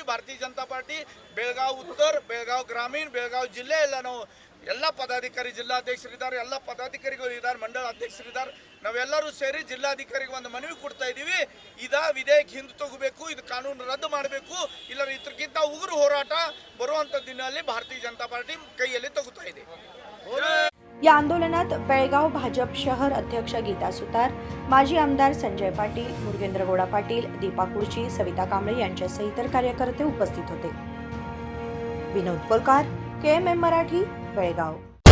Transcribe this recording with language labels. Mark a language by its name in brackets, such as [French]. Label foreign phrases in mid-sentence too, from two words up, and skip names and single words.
[Kannada] ಭಾರತೀಯ ಜನತಾ ಪಾರ್ಟಿ ಬೆಳಗಾವಿ ಉತ್ತರ, ಬೆಳಗಾವಿ ಗ್ರಾಮೀಣ, ಬೆಳಗಾವಿ ಜಿಲ್ಲೆ ಎಲ್ಲ ನಾವು ಎಲ್ಲ ಪದಾಧಿಕಾರಿ, ಜಿಲ್ಲಾಧ್ಯಕ್ಷರಿದ್ದಾರೆ, ಎಲ್ಲ ಪದಾಧಿಕಾರಿಗಳು ಇದ್ದಾರೆ, ಮಂಡಳ ಅಧ್ಯಕ್ಷರಿದ್ದಾರೆ, ನಾವೆಲ್ಲರೂ ಸೇರಿ ಜಿಲ್ಲಾಧಿಕಾರಿಗೆ ಒಂದು ಮನವಿ ಕೊಡ್ತಾ ಇದ್ದೀವಿ। ವಿಧೇಯಕ ಹಿಂದೆ ತಗೋಬೇಕು, ಇದು ಕಾನೂನು ರದ್ದು ಮಾಡಬೇಕು, ಇಲ್ಲ ಇದಕ್ಕಿಂತ ಉಗುರು ಹೋರಾಟ ಬರುವಂಥ ದಿನದಲ್ಲಿ ಭಾರतीय जनता पार्टी ಕೈಯಲ್ಲಿ ತಗೋತಾ ಇದೆ। [Marathi] या आंदोलनात बेळगाव भाजप शहर अध्यक्ष गीता सुतार, माजी आमदार संजय पाटील, मुरगेंद्रगौडा पाटील, दीपा कुर्ची, सविता कांबळे यांच्यासह इतर कार्यकर्ते उपस्थित होते। विनोद कोलकार, KMM मराठी, बेळगाव।